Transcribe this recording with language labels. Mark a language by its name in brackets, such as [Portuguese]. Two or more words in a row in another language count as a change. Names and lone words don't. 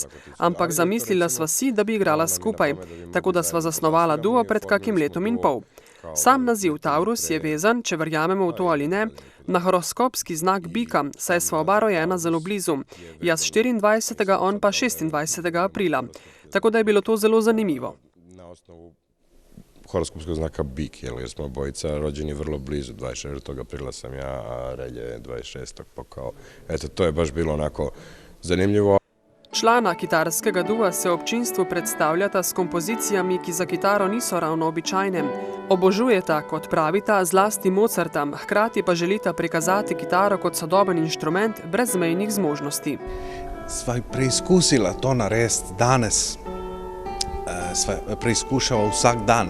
[Slovenian] Ampak zamislila sva si, da bi igrala skupaj, tako da sva zasnovala duo pred kakim letom in pol. Sam naziv Taurus je vezan, če verjamemo v to ali ne, na horoskopski znak bika, saj sva oba rojena zelo blizu. Jaz 24., on pa 26. aprila. Tako da je bilo to zelo zanimivo. [Serbian] Na osnovu horoskopskog znaka bik, jer smo obojica rođeni vrlo blizu, 24. aprila sam ja, a Relje 26. pa kao, eto, to je baš bilo onako zanimljivo. [Slovenian] Člana kitarskega dua se občinstvu predstavljata s kompozicijami, ki za kitaro niso ravno običajne. Obožujeta, kot pravita, zlasti Mozarta, hkrati pa želita prikazati kitaro kot sodoben inštrument brez mejnih zmožnosti. Sva preizkusila to narediti danes, sva preizkušala vsak dan.